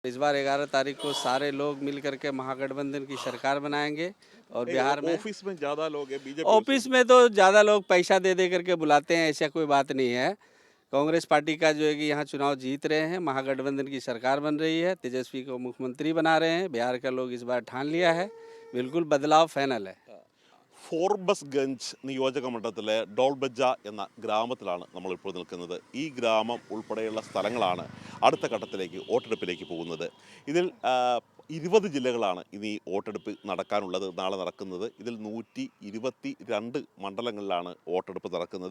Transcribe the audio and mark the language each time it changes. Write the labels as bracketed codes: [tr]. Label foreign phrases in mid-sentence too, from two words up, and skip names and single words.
[hi] इस बार 11 तारीख को सारे लोग मिल करके महागठबंधन की सरकार बनाएंगे और बिहार में ऑफिस में ज्यादा लोग हैं बीजेपी ऑफिस में तो ज़्यादा लोग पैसा दे दे करके बुलाते हैं, ऐसा कोई बात नहीं है। कांग्रेस पार्टी का जो है कि यहाँ चुनाव जीत रहे हैं, महागठबंधन की सरकार बन रही है, तेजस्वी को मुख्यमंत्री बना रहे हैं। बिहार का लोग इस बार ठान लिया है, बिल्कुल बदलाव फाइनल है। [ml] ഫോർബസ്ഗഞ്ച് നിയോജക മണ്ഡലത്തിലെ ഡോൾബജ്ജ എന്ന ഗ്രാമത്തിലാണ് നമ്മളിപ്പോൾ നിൽക്കുന്നത്. ഈ ഗ്രാമം ഉൾപ്പെടെയുള്ള സ്ഥലങ്ങളാണ് അടുത്ത ഘട്ടത്തിലേക്ക് വോട്ടെടുപ്പിലേക്ക് പോകുന്നത്. ഇതിൽ 20 ജില്ലകളാണ് ഇനി വോട്ടെടുപ്പ് നടക്കാനുള്ളത്, നാളെ നടക്കുന്നത്. ഇതിൽ 122 മണ്ഡലങ്ങളിലാണ് വോട്ടെടുപ്പ് നടക്കുന്നത്.